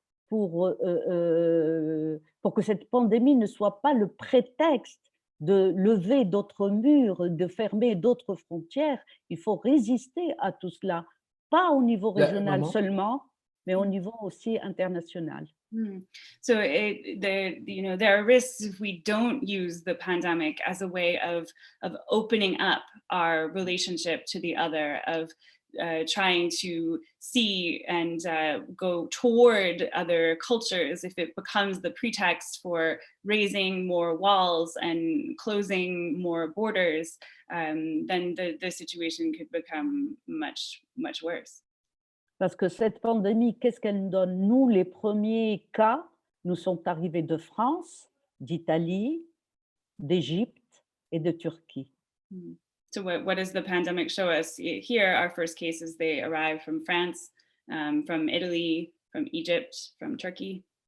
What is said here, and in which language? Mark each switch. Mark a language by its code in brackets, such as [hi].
[fr] pour que cette pandémie ne soit pas le prétexte de lever d'autres murs, de fermer d'autres frontières, il faut résister à tout cela, pas au niveau régional seulement, mais au niveau aussi international. [en] So there are risks if we don't use the pandemic as a way of opening up our relationship to the other, of trying to see and go toward other cultures. If it becomes the pretext for raising more walls and closing more borders, then the situation could become much, much worse. [fr] Parce que cette pandémie, qu'est-ce qu'elle nous donne? Nous, les premiers cas, nous sont arrivés de France, d'Italie, d'Égypte et de Turquie. [en] So what does the pandemic show us? Here, our first cases, they arrived from France, from Italy, from Egypt, from Turkey.